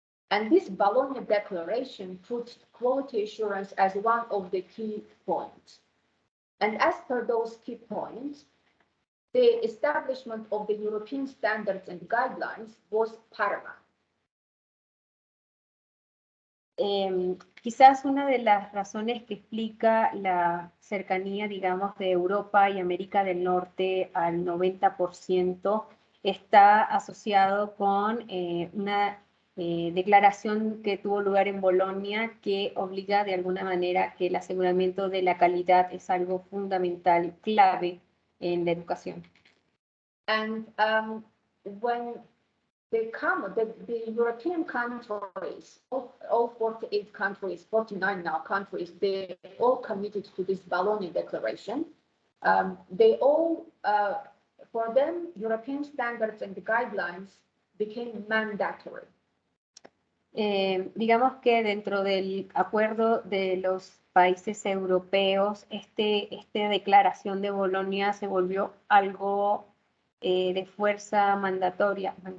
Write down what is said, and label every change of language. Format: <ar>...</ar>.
<en>And this Bologna Declaration puts quality assurance as one of the key points. And as per those key points, the establishment of the European standards and guidelines was paramount.</en> <es>Quizás una de las razones que explica la cercanía, digamos, de Europa y América del Norte al 90% está asociado con una declaración que tuvo lugar en Bolonia que obliga de alguna manera que el aseguramiento de la calidad es algo fundamental, clave en la educación.</es> <en>And when they come, the European countries, all 48 countries, 49 now countries, they all committed to this Bologna Declaration. They all, for them, European standards and guidelines became mandatory.</en> <es>Digamos que dentro del acuerdo de los países europeos, esta declaración de Bolonia se volvió algo de fuerza mandatoria.</es>